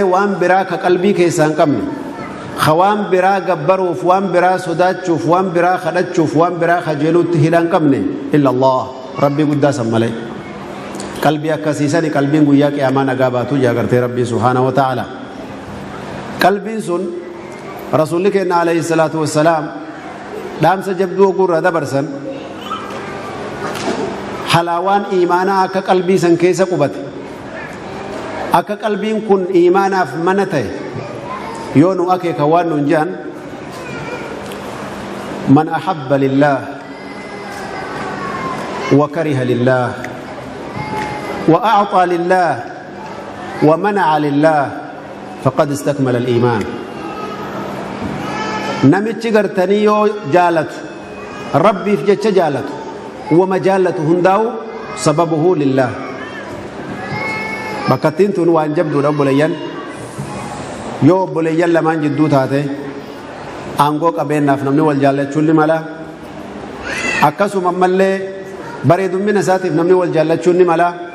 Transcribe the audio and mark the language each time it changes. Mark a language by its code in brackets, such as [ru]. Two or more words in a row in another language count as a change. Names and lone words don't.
[om] waan biraa ka qalbii keessaa hin qabne ka waan biraa gabbaruuf waan biraa sodaachuuf waan biraa kadhachuuf waan biraa kajeeluutti hidha hin qabne [ar] إلا الله [om] rabbii guddaa san malee qalbii akkasiisani qalbiin guyyaa qiyaamaa nagaa baatu jaagartee rabbii [ar] سبحانه وتعالى [om] qalbiin sun rasuulli keenya [ar] عليه الصلاة والسلام [om] dhaamsa jabduu ogurra dabarsan halaawaan iimaanaa akka qalbii san keessa qubate akka qalbiin kun iimaanaaf mana ta'e yoo nu akeeka waan nun jedhan [ar] من أحب لله وكره لله وأعطى لله ومنع لله فقد استكمل الإيمان [om] namichi gartanii yoo jaalatu rabbiif jecha jaalatu wama jaalatu hundaa'u [ar] سببه لله [om] bakkattiin tun waan jabduudha obboleeyyan yoo obboleeyyan lamaan jidduu taate aangoo qabeennaaf namni wal jaallachuun ni mala akkasuma ammallee bareedummina isaatiif namni wal jaallachuun ni mala